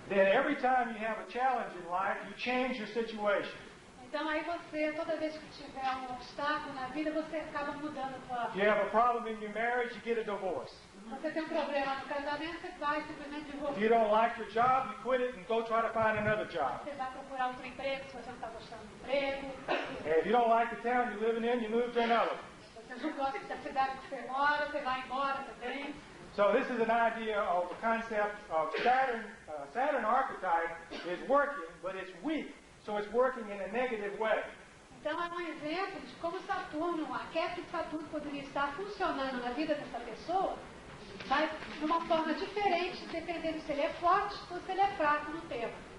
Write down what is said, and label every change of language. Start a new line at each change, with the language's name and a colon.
English: then every time you have a challenge in life, you change your situation.
Portuguese: então aí você, toda vez que tiver um obstáculo na vida, você acaba mudando a sua
English: If you have a problem in your marriage, you get a divorce.
Portuguese: Você tem um problema no casamento, você vai simplesmente
English: If you
Portuguese: divorciar.
English: don't like your job, you quit it and go try to find another job.
Portuguese: Você vai procurar outro emprego se você não está gostando do emprego.
English: And if you don't like the town you're living in, you move to another.
Portuguese: Se você não gosta da cidade que você mora, você vai embora também.
English: So this is an idea of the concept of Saturn. Saturn archetype is working, but it's weak, so it's working in a negative way.
Portuguese: Então é um exemplo de como Saturno, o arquétipo de Saturno poderia estar funcionando na vida dessa pessoa, mas de uma forma diferente, dependendo se ele é forte ou se ele é fraco no tempo.